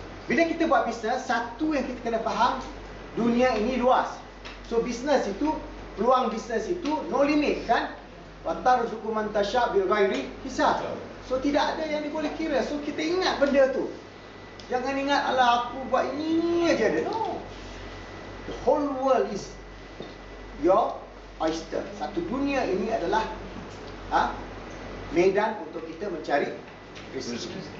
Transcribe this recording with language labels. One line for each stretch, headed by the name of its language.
Malay: Bila kita buat bisnes, satu yang kita kena faham, dunia ini luas. So bisnes itu, peluang bisnes itu
English: no limit
Malay: kan?
Arabic: Wa tarzuqu man tasha' bil ghairi hisab.
Malay: So tidak ada yang boleh kira. So kita ingat benda tu. Jangan ingat alah aku buat ini aja ada.
English: No. The whole world is your oyster.
Malay: Satu dunia ini adalah medan untuk kita mencari rezeki.